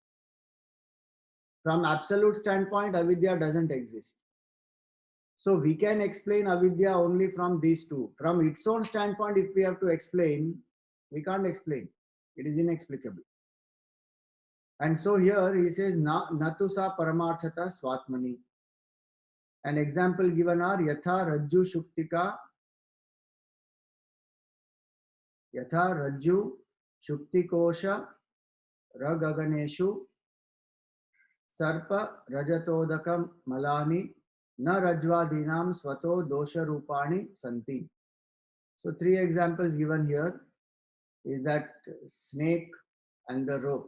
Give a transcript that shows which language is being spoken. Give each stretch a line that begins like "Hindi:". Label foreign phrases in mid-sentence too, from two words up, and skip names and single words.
English: From absolute standpoint, avidya doesn't exist. So we can explain avidya only from these two. From its own standpoint, if we have to explain, we can't explain. It is inexplicable. And so here he says,
Sanskrit: न तु सा परमार्थता स्वात्मनि.
English: An example given are
Sanskrit: यथा रज्जु शुक्तिका. यथा रज्जु शुक्तिकोष रागगनेषु सर्प रजतोदकम् मलानि न रज्ज्वादीनाम् स्वतो दोष रूपाणि सन्ति.
English: So three examples given here is that snake and the rope.